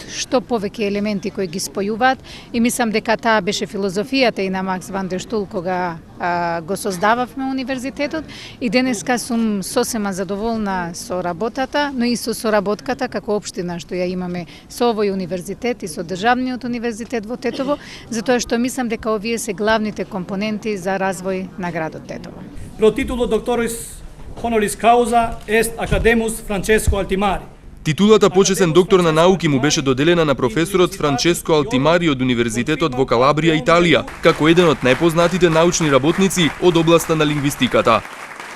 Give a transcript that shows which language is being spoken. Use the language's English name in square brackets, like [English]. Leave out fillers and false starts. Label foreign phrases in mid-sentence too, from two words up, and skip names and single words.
[Macedonian] што повеќе елементи кои ги спојуваат, и мислам дека таа беше филозофијата и на Макс ван дер Штул кога го создававме универзитетот, и денеска сум сосема задоволна со работата, но и со соработката како општина што ја имаме со овој универзитет и со државниот универзитет во Тетово, затоа што мислам дека овие се главните компоненти за развој на градот Тетово. [Latin] Pro titolo doctoris honoris causa est Academus Francesco Altimari. [Macedonian] Титулата почесен доктор на науки му беше доделена на професорот Франческо Алтимари од Универзитетот во Калабрија, Италија, како еден од најпознатите научни работници од областа на лингвистиката.